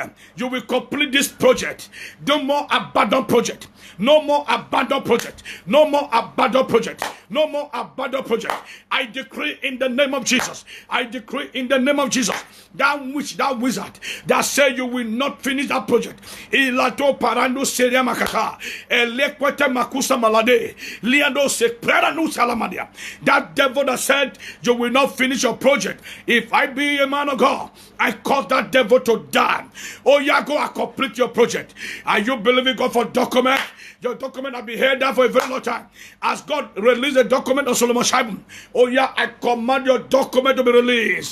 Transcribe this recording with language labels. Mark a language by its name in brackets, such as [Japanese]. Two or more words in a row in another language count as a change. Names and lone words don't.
[English] You will complete this project. No more abandoned project. No more abandoned project. No more abandoned project. No more abandoned project. I decree in the name of Jesus. I decree in the name of Jesus. That witch, that wizard that said you will not finish that project. Ilato parando seria makata. Elekwete makusa malade. Liando se preranu salamadia. That devil that said you will not finish your project. If I be a man of God, I cause that devil to die. Oh yeah, go and complete your project. Are you believing God for document? Your document have been held down for a very long time. As God released a document on Solomon Shaibu, oh yeah, I command your document to be released.